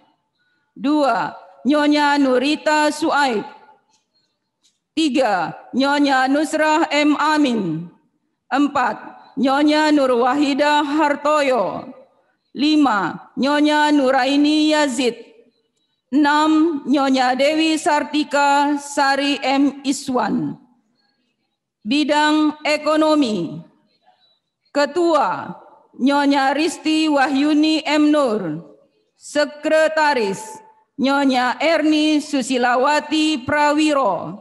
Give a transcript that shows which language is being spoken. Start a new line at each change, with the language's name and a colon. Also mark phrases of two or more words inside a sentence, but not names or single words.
Indonesian: 2 Nyonya Nurita Suaib. 3 Nyonya Nusrah M. Amin. 4 Nyonya Nur Wahidah Hartoyo. 5 Nyonya Nuraini Yazid. 6 Nyonya Dewi Sartika Sari M. Iswan. Bidang ekonomi. Ketua Nyonya Risti Wahyuni M. Nur. Sekretaris Nyonya Erni Susilawati Prawiro.